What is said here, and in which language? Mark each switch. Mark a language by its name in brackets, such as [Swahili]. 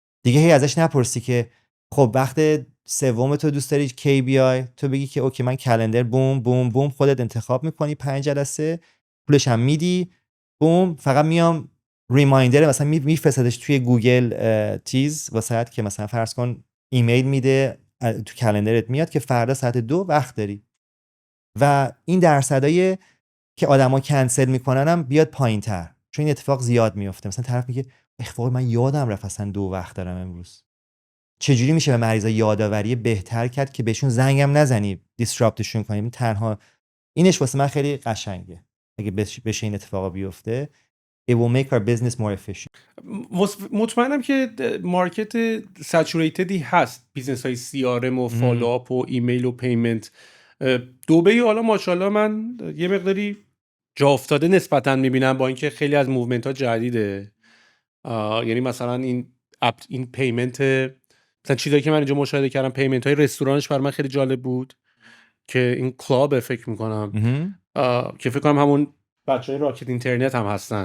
[Persian] دیگه هی ازش نپرسی که خب وقت سوم تو دوست داری کی بیای، تو بگی که اوکی من کلندر بوم بوم بوم خودت انتخاب میکنی 5 جلسه پولش هم میدی بوم، فقط میام ریمایندر مثلا میفرستادش توی گوگل چیز واسه که مثلا فرض کن ایمیل میده تو کلندرت میاد که فردا ساعت 2 وقت داری و این درصدای که آدما کنسل میکنن هم بیاد پایین‌تر، چون این اتفاق زیاد میفته. مثلا طرف میگه اخوای من یادم رفت اصلا 2 وقت دارم امروز. چجوری میشه به مریضا یادآوری بهتر کرد که بهشون زنگم نزنی دیسراپتشون کنیم؟ تنها اینش واسه من خیلی قشنگه. اگه بشه این اتفاقا بیفته [English] it will make our business more efficient. [Persian] مطمئنم که مارکت سچوریتدی هست، بیزنس های CRM و فالوآپ و ایمیل و پیمنت. دبی حالا ماشاءالله من یه مقداری جا افتاده نسبتاً میبینم، با اینکه خیلی از موومنت ها جدیده. یعنی مثلا این پیمنت، مثلا چیزایی که من اینجا مشاهده کردم، پیمنت های رستورانش برای من خیلی جالب بود که این کلاب فکر میکنم که فکر کنم همون بچهای راکت اینترنت هم هستن.